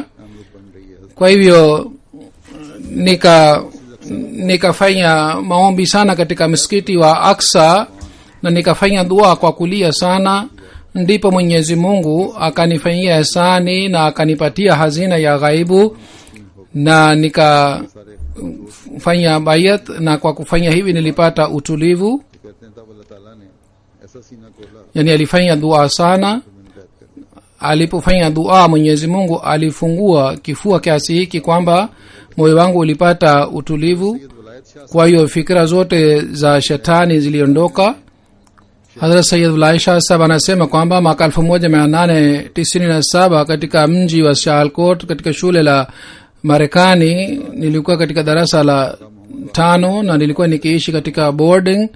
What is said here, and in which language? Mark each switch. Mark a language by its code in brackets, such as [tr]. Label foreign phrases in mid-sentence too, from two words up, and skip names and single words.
[sw] Kwa hivyo nikafanya maombi sana katika msikiti wa Aqsa na nikafanya dua kwa kulia sana. Ndipo Mwenyezi Mungu akanifanyia ihsani na akanipatia hazina ya ghaibu na nikafanya bayat, na kwa kufanya hivi nilipata utulivu. [ur] کہتے ہیں تب اللہ تعالیٰ نے ایسا سینہ کھولا [sw] Yani alifanya dua sana. Alipofanya dua Mwenyezi Mungu alifungua kifua kiasi hiki kwamba moyo wangu ulipata utulivu. Kwa hiyo fikra zote za shetani ziliondoka. Hazrat Sayyid Ulai Shah Sahab anasema kwamba mwaka 1897 katika mji wa Sialkot katika shule la Marekani nilikuwa katika darasa la 5 na nilikuwa nikiishi katika boarding.